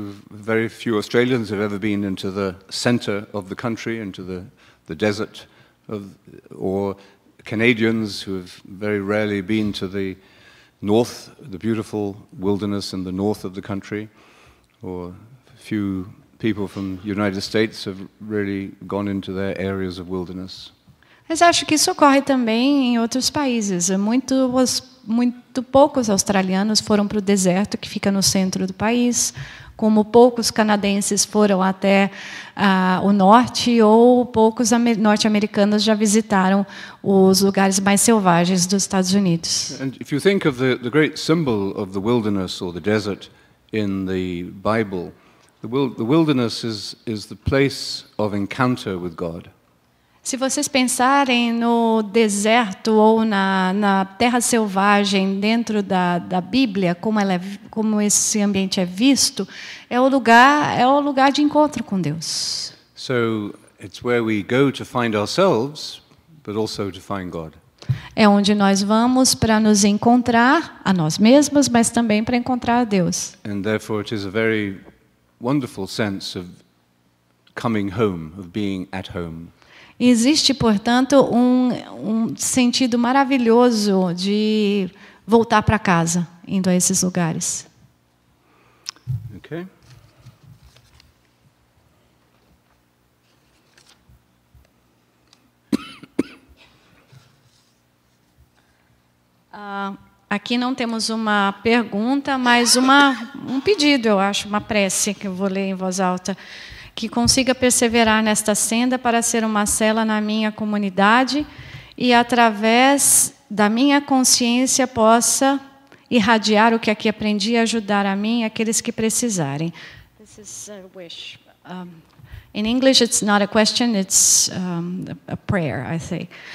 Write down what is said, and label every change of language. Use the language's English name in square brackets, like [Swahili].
[English] Very few Australians have ever been into the center of the country, into the desert, or Canadians who have very rarely been to the north, the beautiful wilderness in the north of the country, or few people from the United States have really gone into their areas of wilderness. [Portuguese] Mas acho que isso ocorre também em outros países. Muito poucos australianos foram para o deserto, que fica no centro do país, como poucos canadenses foram até o norte, ou poucos norte-americanos já visitaram os lugares mais selvagens dos Estados Unidos. [English] And if you think of the great symbol of the wilderness or the desert in the Bible, the wilderness is the place of encounter with God. [Portuguese] Se vocês pensarem no deserto ou na terra selvagem dentro da Bíblia, como esse ambiente é visto, é o lugar de encontro com Deus. [English] So it's where we go to find ourselves, but also to find God. [Portuguese] É onde nós vamos para nos encontrar a nós mesmos, mas também para encontrar a Deus. [English] And therefore it is a very wonderful sense of coming home, of being at home. [Portuguese] Existe, portanto, um sentido maravilhoso de voltar para casa, indo a esses lugares. [English] Okay. [Portuguese] Aqui não temos uma pergunta, mas um pedido, eu acho, uma prece que eu vou ler em voz alta. Que consiga perseverar nesta senda para ser uma cela na minha comunidade e, através da minha consciência, possa irradiar o que aqui aprendi e ajudar a mim e aqueles que precisarem. [English] This is a wish. In English, it's not a question; it's a prayer, I say.